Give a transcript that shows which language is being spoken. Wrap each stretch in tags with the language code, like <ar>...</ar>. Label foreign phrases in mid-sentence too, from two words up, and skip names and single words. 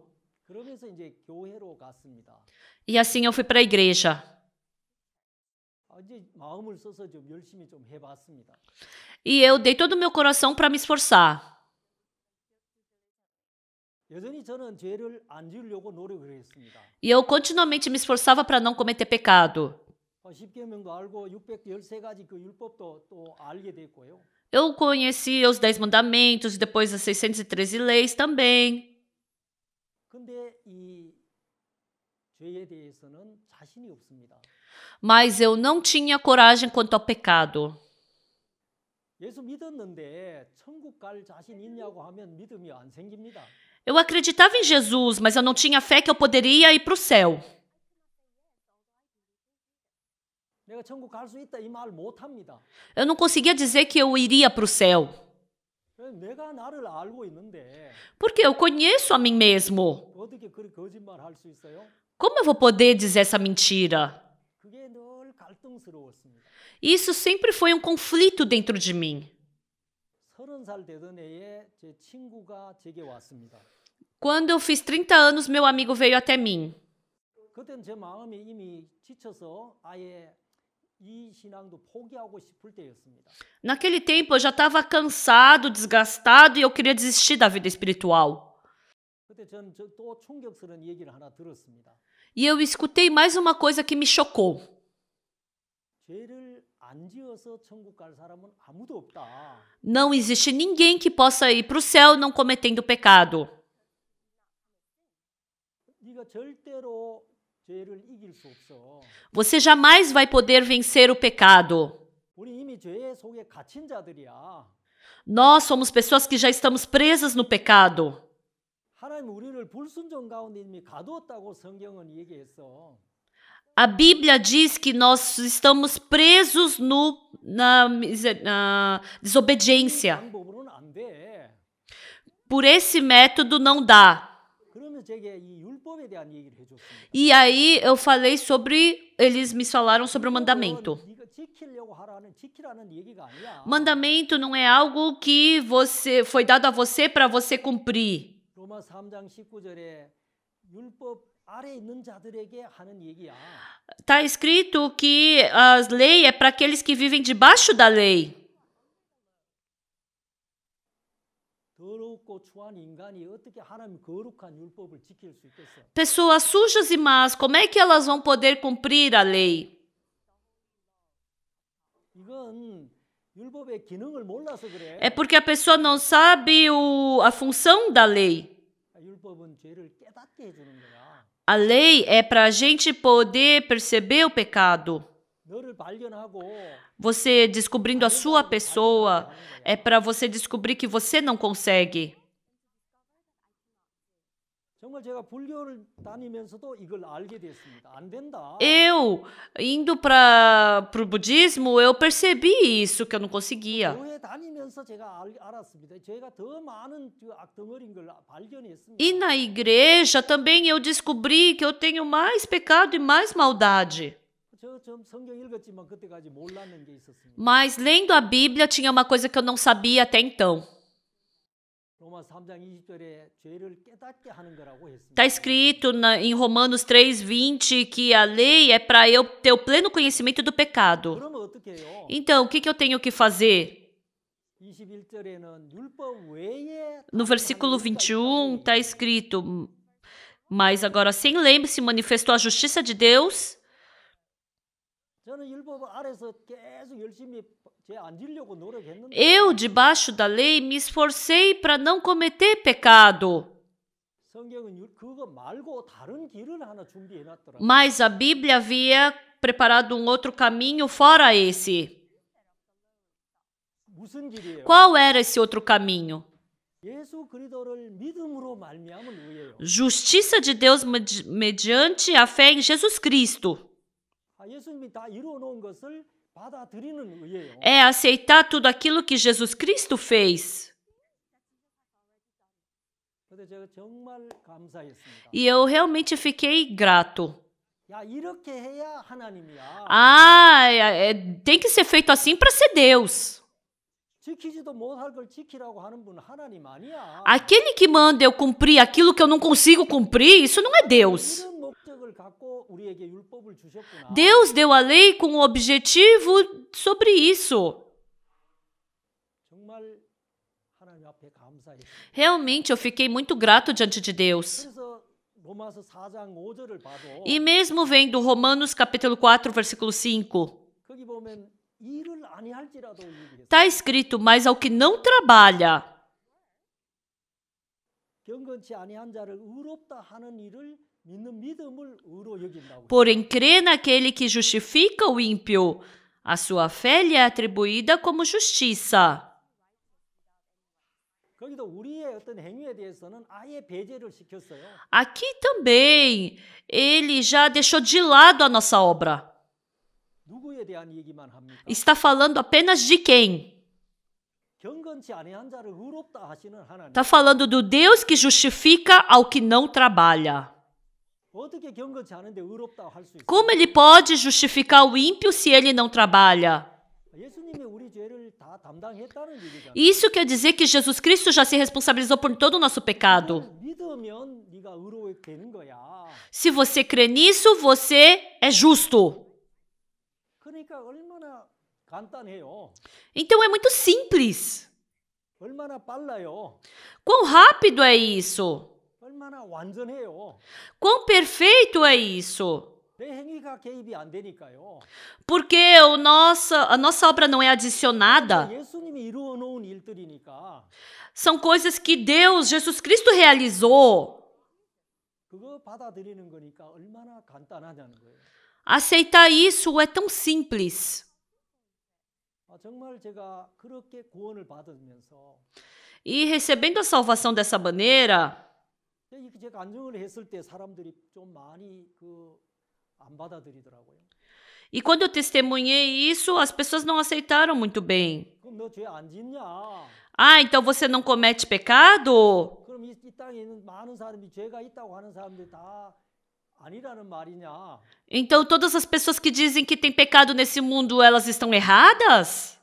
<ko>그러면서 이제 교회로 갔습니다.</ko> <pt>E assim eu fui para a igreja.</pt> <ko>이제 마음을 써서 좀 열심히 좀 해봤습니다.</ko> <pt>E eu dei todo o meu coração para me esforçar.</pt> <ko>여전히 저는 죄를 안 지으려고 노력을 했습니다.</ko> <pt>E eu continuamente me esforçava para não cometer pecado.</pt> <ko>10계명도 알고 613가지 그 율법도 또 알게 됐고요.</ko> <pt>Eu conhecia os 10 mandamentos e depois as 613 leis também.</pt> <ko>근데 이 죄에 대해서는 자신이 없습니다.</ko> <pt>Mas eu não tinha coragem quanto ao pecado.</pt> <ko>예수 믿었는데 천국 갈 자신 있냐고 하면 믿음이 안 생깁니다.</ko> <pt>Eu acreditava em Jesus, mas eu não tinha fé que eu poderia ir para o céu.</pt> <ko>내가 천국 갈 수 있다 이 말 못 합니다.</ko> <pt>Eu não conseguia dizer que eu iria para o céu.</pt> <ko>내가 나를 알고 있는데</ko> <pt>Porque eu conheço a mim mesmo.</pt> <ko>어떻게 그렇게 거짓말 할 수 있어요?</ko> <pt>Como eu vou poder dizer essa mentira?</pt> <ko>그게 늘 갈등스러웠습니다.</ko> <pt>Isso sempre foi um conflito dentro de mim.</pt> <ko>30살 되던 해에 제 친구가 제게 왔습니다.</ko> <pt>Quando eu fiz 30 anos, meu amigo veio até mim.</pt> <ko>그때는 제 마음이 이미 지쳐서 아예 이 신앙도 포기하고 싶을 때였습니다.</ko> <pt>Naquele tempo eu já estava cansado, desgastado e eu queria desistir da vida espiritual.</pt> <ko>그때 저는 또 충격스러운 얘기를 하나 들었습니다.</ko> <pt>E eu escutei mais uma coisa que me chocou.</pt> <ko>죄를 안 지어서 천국 갈 사람은 아무도 없다.</ko> <pt>Não existe ninguém que possa ir para o céu não cometendo pecado.</pt> <ko>네가 절대로 죄를 이길 수 없어.</ko> <pt>Você jamais vai poder vencer o pecado.</pt> <ko>우리 이미 죄 속에 갇힌 자들이야.</ko> <pt>Nós somos pessoas que já estamos presas no pecado.</pt> <ko>하나님 우리를 불순종 가운데 이미 가두었다고 성경은 얘기했어.</ko> <pt>A Bíblia diz que nós estamos presos na desobediência.</pt> <ko>방법으로는 안 돼.</ko> <pt>Por esse método não dá.</pt> <ko>그러면 제게 이 율법에 대한 얘기를 해줬습니다.</ko> <pt>E aí eu falei sobre, eles me falaram sobre o mandamento.</pt> <ko>네가 지키라는 얘기가 아니야.</ko> <pt>Mandamento não é algo que foi dado a você para você cumprir.</pt> <ko>로마 3장 19절에 율법 아래 있는 자들에게 하는 얘기야.</ko> <pt>Está escrito que a lei é para aqueles que vivem debaixo da lei.</pt> <ko>더럽고 추한 인간이 어떻게 하나님 거룩한 율법을 지킬 수 있겠어?</ko> <pt>Pessoas sujas e más, como é que elas vão poder cumprir a lei?</pt> <ko>이건 율법의 기능을 몰라서 그래.</ko> <pt>É porque a pessoa não sabe a função da lei.</pt> <ko>율법은 죄를 깨닫게 해주는 거야.</ko> <pt>A lei é para a gente poder perceber o pecado.</pt> <ko>너를 발견하고</ko> <pt>Você descobrindo a sua pessoa é para você descobrir que você não consegue.</pt> <ko>정말 제가 불교를 다니면서도 이걸 알게 됐습니다. 안 된다.</ko> <pt>Eu, indo para o budismo, eu percebi isso, que eu não conseguia.</pt> <ko>교회 다니면서 제가 알았습니다. 제가 더 많은 악덩어리인 걸 발견했습니다.</ko> <pt>E na igreja também eu descobri que eu tenho mais pecado e mais maldade.</pt> <ko>저 성경 읽었지만 그때까지 몰랐는 게 있었습니다.</ko> <pt>Mas lendo a Bíblia tinha uma coisa que eu não sabia até então.</pt> <ko>로마 3장 20절에 죄를 깨닫게 하는 거라고 했습니다.</ko> <pt>Está escrito em Romanos 3:20 que a lei é para eu ter o pleno conhecimento do pecado.</pt> <ko>그러면 어떻게 해요?</ko> <pt>Então, o que eu tenho que fazer?</pt> <ko>21절에는 율법 외에</ko> <pt>No versículo 21 está escrito: mas agora sem lei se manifestou a justiça de Deus.</pt> <ko>저는 율법 아래서 계속 열심히 죄 안 지려고 노력했는데</ko> <pt>Eu, debaixo da lei, me esforcei para não cometer pecado.</pt> <ko>성경은 그거 말고 다른 길을 하나 준비해 놨더라고요.</ko> <pt>Mas a Bíblia havia preparado um outro caminho fora esse.</pt> <ko>무슨 길이에요?</ko> <pt>Qual era esse outro caminho?</pt> <ko>예수 그리스도를 믿음으로 말미암은 의예요.</ko> <pt>Justiça de Deus mediante a fé em Jesus Cristo.</pt> <ko>예수님이 다 이루어 놓은 것을 받아들이는 의예요.</ko> <pt>É aceitar tudo aquilo que Jesus Cristo fez.</pt> <ko>근데 제가 정말 감사했습니다.</ko> <pt>E eu realmente fiquei grato.</pt> <ko>야, 이렇게 해야 하나님이야.</ko> <pt>Tem que ser feito assim para ser Deus.</pt> <ko>지키지도 못할 걸 지키라고 하는 분은 하나님 아니야.</ko> <pt>Aquele que manda eu cumprir aquilo que eu não consigo cumprir, isso não é Deus.</pt> <ko>이런 목적을 갖고 우리에게 율법을 주셨구나.</ko> <pt>Deus deu a lei com o objetivo sobre isso.</pt> <ko>정말 하나님 앞에 감사했습니다.</ko> <pt>Realmente eu fiquei muito grato diante de Deus.</pt> <ko>그래서 로마서 4장 5절을 봐도</ko> <pt>E mesmo vendo Romanos capítulo 4, versículo 5,</pt> <ko>거기 보면 일을 아니할지라도 얘기했어요.</ko> <pt>está escrito, mas ao que não trabalha,</pt> <ko>경건치 아니한 자를 의롭다 하는 일을 믿는 믿음을 의로 여긴다고.</ko> <pt>porém crê naquele que justifica o ímpio, a sua fé lhe é atribuída como justiça.</pt> <ko>거기도 우리의 어떤 행위에 대해서는 아예 배제를 시켰어요.</ko> <pt>Aqui também, ele já deixou de lado a nossa obra.</pt> <ko>누구에 대한 얘기만 합니까?</ko> <pt>Está falando apenas de quem?</pt> <ko>경건치 아니한 자를 의롭다 하시는 하나님.</ko> <pt>Está falando do Deus que justifica ao que não trabalha.</pt> <ko>어떻게 경건치 않은데 의롭다 할 수 있어요?</ko> <pt>Como ele pode justificar o ímpio se ele não trabalha?</pt> <ko>예수님이 우리 죄를 다 담당했다는 얘기잖아요.</ko> <pt>Isso quer dizer que Jesus Cristo já se responsabilizou por todo o nosso pecado.</pt> <ko>믿으면 네가 의롭게 되는 거야.</ko> <pt>Se você crê nisso, você é justo.</pt> <ko>그러니까 얼마나 간단해요.</ko> <pt>Então é muito simples.</pt> <ko>얼마나 빨라요.</ko> <pt>Quão rápido é isso?</pt> <ko>얼마나 완전해요.</ko> <pt>Quão perfeito é isso?</pt> <ko>내 행위가 개입이 안 되니까요.</ko> <pt>Porque a nossa obra não é adicionada.</pt> <ko>예수님이 이루어 놓은 일들이니까</ko> <pt>São coisas que Deus, Jesus Cristo realizou.</pt> <ko>그거 받아들이는 거니까 얼마나 간단하냐는 거예요.</ko> <pt>Aceitar isso é tão simples.</pt> <ko>정말 제가 그렇게 구원을 받으면서</ko> <pt>E recebendo a salvação dessa maneira,</pt> <ko>제가 간증을 했을 때 사람들이 좀 많이 안 받아들이더라고요.</ko> <pt>e quando eu testemunhei isso, as pessoas não aceitaram muito bem.</pt> <ko>그럼 너 죄 안 짓냐?</ko> <pt>Ah, então você não comete pecado?</pt> <ko>그럼 이 땅에 있는 많은 사람이 죄가 있다고 하는 사람들이 다 아니라는 말이냐?</ko> <pt>Então todas as pessoas que dizem que tem pecado nesse mundo, elas estão erradas?</pt>